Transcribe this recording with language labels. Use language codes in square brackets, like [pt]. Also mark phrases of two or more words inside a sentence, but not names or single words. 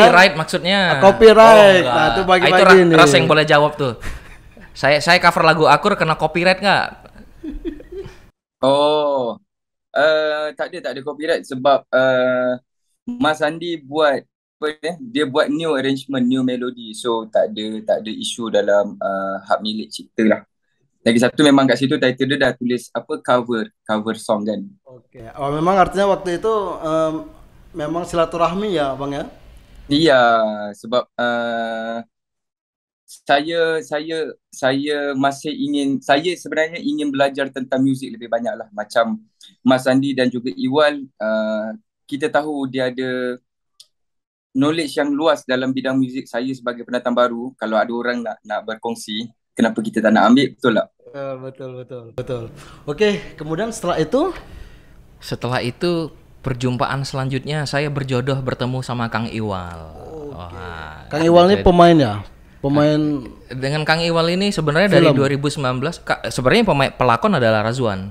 [id] copyright maksudnya. Copyright. Oh, Nah, itu enggak. bagi-bagi itu nih. Ras yang boleh jawab tuh. Saya cover lagu Akur kena copyright nggak? [ms] Oh, tak ada copyright sebab Mas Andi buat apa dia buat [en] new arrangement, new melody. [ms] So tak ada isu dalam hak milik cipta lah. Lagi satu memang kat situ title dia dah tulis apa [en] cover song [ms] kan. Oke. [id] Oh, memang artinya waktu itu memang silaturahmi ya, Bang ya? [ms] Iya, sebab saya masih saya sebenarnya ingin belajar tentang muzik lebih banyak lah. Macam Mas Andi dan juga Iwal, kita tahu dia ada knowledge yang luas dalam bidang muzik. Saya sebagai pendatang baru, kalau ada orang nak berkongsi, kenapa kita tak nak ambil, betul tak? Betul. Oke, kemudian [id] Setelah itu perjumpaan selanjutnya saya berjodoh bertemu sama Kang Iwal. Wah, Kang Iwal ini pemain ya? Pemain [ms] dengan Kang Iwal ini sebenarnya dari 2019 sebenarnya pelakon adalah Razwan.